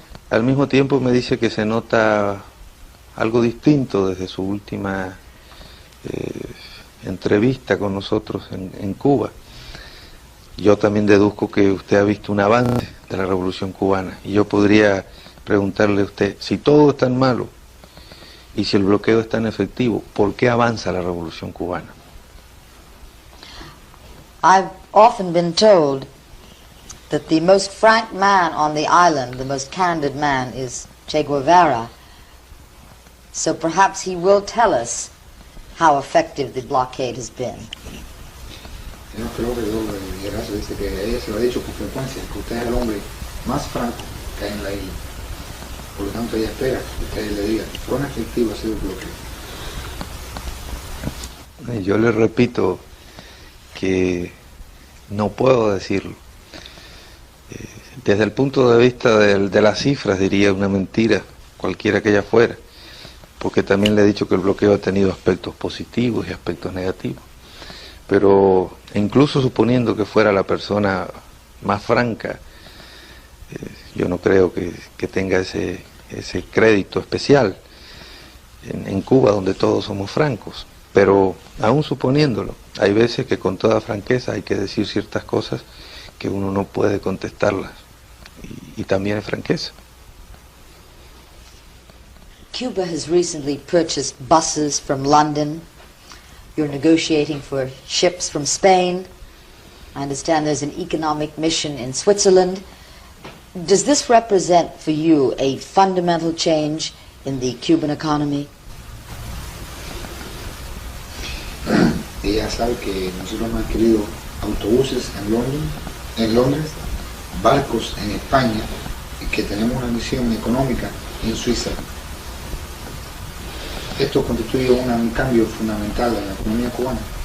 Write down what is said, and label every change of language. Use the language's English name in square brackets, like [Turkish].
[Spanish] Al mismo tiempo me dice que se nota algo distinto desde su última entrevista con nosotros en Cuba. Yo también deduzco que usted ha visto un avance de la Revolución Cubana y yo podría preguntarle a usted, si todo es tan malo y si el bloqueo es tan efectivo, ¿por qué avanza la Revolución Cubana? [English] I've often been told that the most frank man on the island, the most candid man, is Che Guevara. So perhaps he will tell us how effective the blockade has been. [Spanish] Yo creo que Guerrazo dice que ella se lo ha dicho con frecuencia, que usted es el hombre más franco que hay en la isla. Por lo tanto, ella espera que usted le diga cuán efectivo ha sido el bloqueo. Yo le repito que no puedo decirlo. Desde el punto de vista de las cifras diría una mentira, cualquiera que ella fuera, porque también le he dicho que el bloqueo ha tenido aspectos positivos y aspectos negativos. Pero incluso suponiendo que fuera la persona más franca, yo no creo que tenga ese crédito especial en Cuba, donde todos somos francos. Pero aún suponiéndolo, hay veces que con toda franqueza hay que decir ciertas cosas que uno no puede contestarlas, y también es franqueza. [English] Cuba has recently purchased buses from London. You're negotiating for ships from Spain. I understand there's an economic mission in Switzerland. Does this represent for you a fundamental change in the Cuban economy? [Spanish] Ella sabe que nosotros hemos adquirido autobuses en Londres, barcos en España, y que tenemos una misión económica en Suiza. Esto constituye un cambio fundamental en la economía cubana.